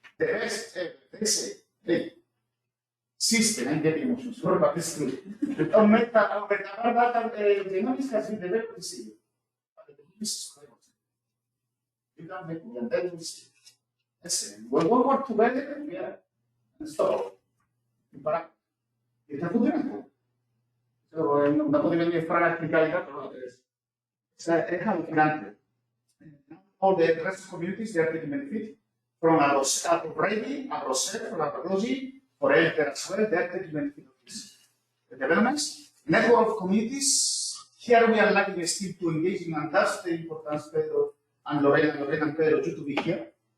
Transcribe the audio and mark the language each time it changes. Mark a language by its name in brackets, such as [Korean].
[English] The best system, I'm getting emotions, sorry, but it's true. Our data genomics has been developed in CBO. But the business is you can make it, and then we see. Excellent. When we work together, yeah, and stop. [Spanish] Está funcionando. No podemos ni esperar a explicar pero es alucinante. [English] All the rest of communities, they are taking benefit from already, AgroSet, from agroecology, for healthcare as well, they are taking benefit of this. The developments, network of communities, here we are lacking still to engaging, and that's the importance, Pedro and Lorena and Pedro, you to be here.